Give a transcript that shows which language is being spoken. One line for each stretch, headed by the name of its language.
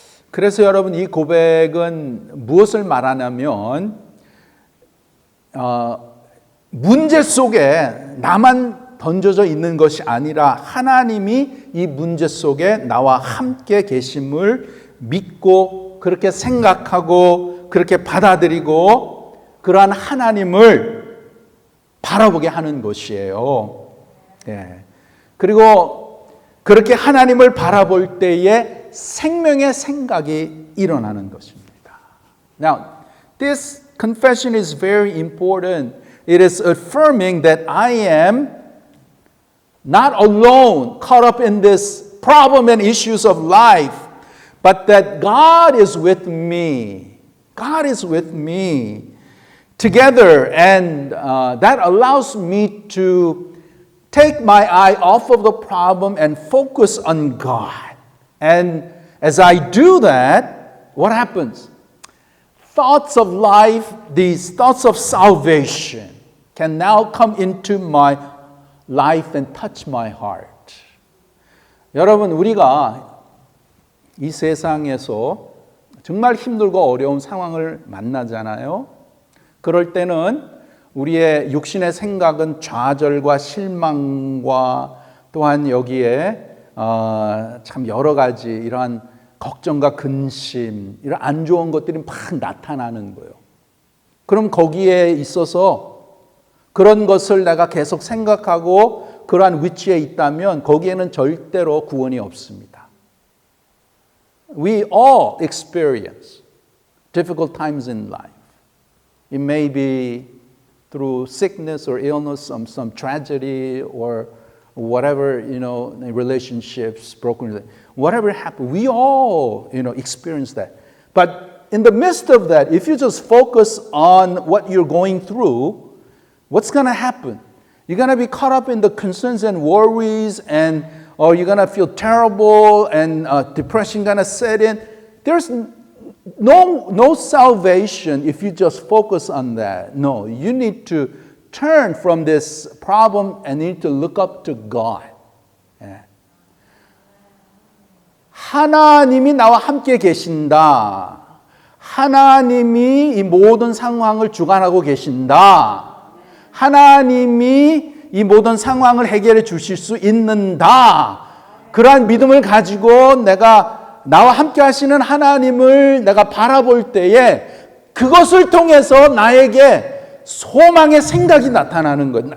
Korean: 그래서 여러분 이 고백은 무엇을 말하냐면 문제 속에 나만 던져져 있는 것이 아니라 하나님이 이 문제 속에 나와 함께 계심을 믿고 그렇게 생각하고 그렇게 받아들이고 그러한 하나님을 바라보게 하는 것이에요. 그리고 그렇게 하나님을 바라볼 때에 생명의 생각이 일어나는 것입니다.
English: Now, this confession is very important. It is affirming that I am not alone caught up in this problem and issues of life, but that God is with me. God is with me together, and that allows me to take my eye off of the problem and focus on God. And as I do that, what happens? Thoughts of life, these thoughts of salvation can now come into my life and touch my heart.
Korean: 여러분, 우리가 이 세상에서 정말 힘들고 어려운 상황을 만나잖아요. 그럴 때는 우리의 육신의 생각은 좌절과 실망과 또한 여기에 참 여러 가지 이러한 걱정과 근심, 이런 안 좋은 것들이 막 나타나는 거예요. 그럼 거기에 있어서 그런 것을 내가 계속 생각하고 그러한 위치에 있다면 거기에는 절대로 구원이 없습니다.
English: We all experience difficult times in life. It may be through sickness or illness, some tragedy or whatever, relationships, broken, whatever happened. We all, experience that. But in the midst of that, if you just focus on what you're going through, what's going to happen? You're going to be caught up in the concerns and worries, or you're going to feel terrible and depression going to set in. There's no salvation if you just focus on that. No, you need to turn from this problem and need to look up to God.
Korean: 하나님이 나와 함께 계신다. 하나님이 이 모든 상황을 주관하고 계신다. 하나님이 이 모든 상황을 해결해 주실 수 있는다. 그러한 믿음을 가지고 나와 함께 하시는 하나님을 내가 바라볼 때에 그것을 통해서 나에게 소망의 생각이 나타나는 거예요.